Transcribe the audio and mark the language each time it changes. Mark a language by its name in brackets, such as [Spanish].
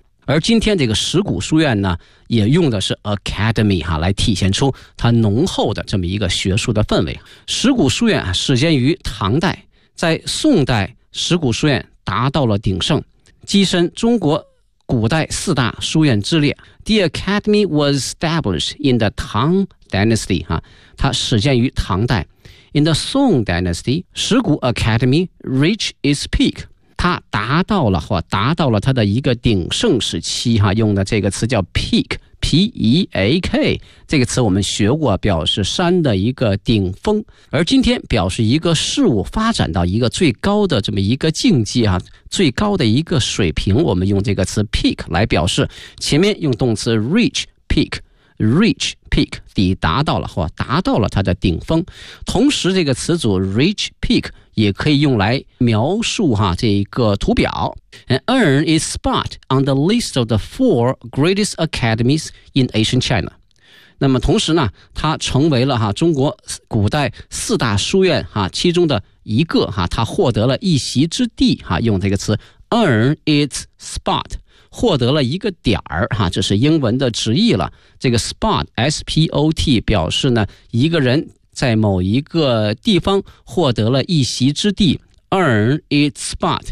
[Chinese] 而今天这个石鼓书院呢，也用的是 academy 哈，来体现出它浓厚的这么一个学术的氛围。石鼓书院啊，始建于唐代，在宋代石鼓书院达到了鼎盛，跻身中国古代四大书院之列。 [English] The academy was established in the Tang Dynasty 哈。 [Chinese] 它始建于唐代。 [English] In the Song Dynasty, 石鼓 Academy reached its peak. [Chinese] 它达到了或达到了它的一个鼎盛时期哈，用的这个词叫 peak, P-E-A-K, 这个词我们学过，表示山的一个顶峰。而今天表示一个事物发展到一个最高的这么一个境界啊，最高的一个水平，我们用这个词 peak 来表示。前面用动词 [English] reach peak,reach peak， [Chinese] 抵达到了或达到了它的顶峰。同时这个词组 [English] reach peak [Chinese] 也可以用来描述哈这个图表。 [English] And earn its spot on the list of the four greatest academies in ancient China。 [Chinese] 那么同时呢，它成为了哈中国古代四大书院哈其中的一个哈，它获得了一席之地哈，用这个词 [English] earn its spot， [Chinese] 获得了一个点儿哈，这是英文的直译了。这个 spot S-P-O-T 表示呢，一个人在某一个地方获得了一席之地， [English] earn its spot。